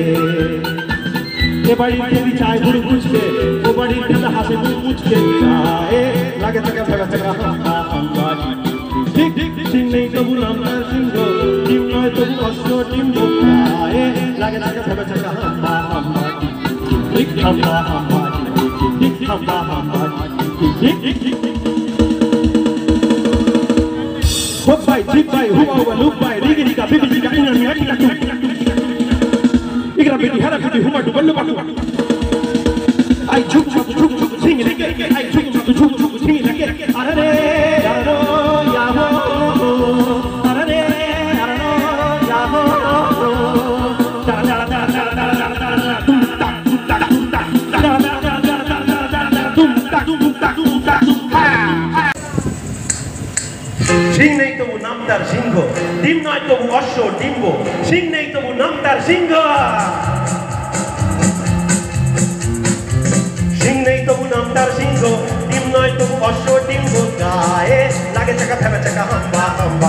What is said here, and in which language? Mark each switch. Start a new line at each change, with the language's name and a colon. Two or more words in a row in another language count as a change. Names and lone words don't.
Bangla: এ বাড়ির দেবী চায় ভুড়ি মুচকে, ও বাড়ির দেবী হাসে মুখ মুচকে, গায়ে লাগে থাকা ভেবা থাকা হাম্বা হাম্বা। ঠিক ঠিক সিং নেই তবু নাম তার সিংহ, ডিম নয় তবু অশ্ব ডিম্ব, গায়ে লাগে থাকা ভেবা থাকা হাম্বা হাম্বা। ঠিক হাম্বা হাম্বা, ঠিক হাম্বা হাম্বা।
English: Hop by, trip by, hoop over, loop by, riggy rigga, bibi rigga, inna mi rigga, igra biti, hara biti, huma du ballu ballu. I chuk chuk chuk chuk, sing it again. I chuk chuk chuk chuk, sing it again. Arare, yaro, yaho, arare, yaro, yaho. Da da da da da da da da, tum ta tum ta tum ta, da da da da da da da da, tum ta tum ta tum ta tum ha.
Bangla: সিং নেই তবু নাম তার সিংহ, ডিম নয় তবু অশ্ব ডিম্ব, সিং নেই তবু নাম তার সিংহ। সিং নেই তবু নাম তার সিংহ, ডিম নয় তবু অশ্ব ডিম্ব, গায়ে লাগে থাকা ভেবা থাকা হাম্বা হাম্বা।